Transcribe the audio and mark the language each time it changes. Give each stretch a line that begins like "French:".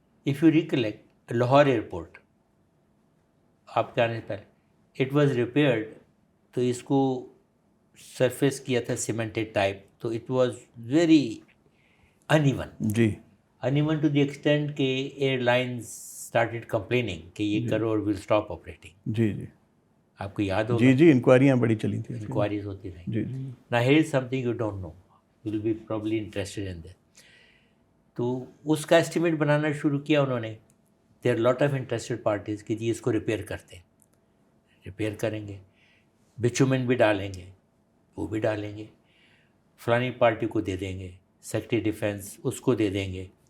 English: if you recollect
Urdu: Lahore airport آپ کے آنے سے پہلے
English: it was repaired,
Urdu: تو اس کو سرفیس کیا تھا سیمنٹڈ ٹائپ, تو
English: it was very uneven,
Urdu: جی in even to the extent کہ ایئر لائنز اسٹارٹیڈ کمپلیننگ کہ یہ کرو اور ول اسٹاپ آپریٹنگ. جی جی آپ کو یاد ہوگا جی جی انکوائریاں بڑی چلی تھیں. انکوائریز ہوتی رہیں. جی جی
English: Now here is something you don't know. You will be probably interested in this.
Urdu: تو اس کا اسٹیمیٹ بنانا شروع کیا انہوں نے.
English: There are lot of interested parties
Urdu: کہ جی اس کو ریپیئر کرتے ہیں, ریپیئر کریں گے, بچومن بھی ڈالیں گے, وہ بھی ڈالیں گے, فلانی پارٹی کو دے دیں گے, سیکرٹری ڈیفینس اس کو دے دیں گے.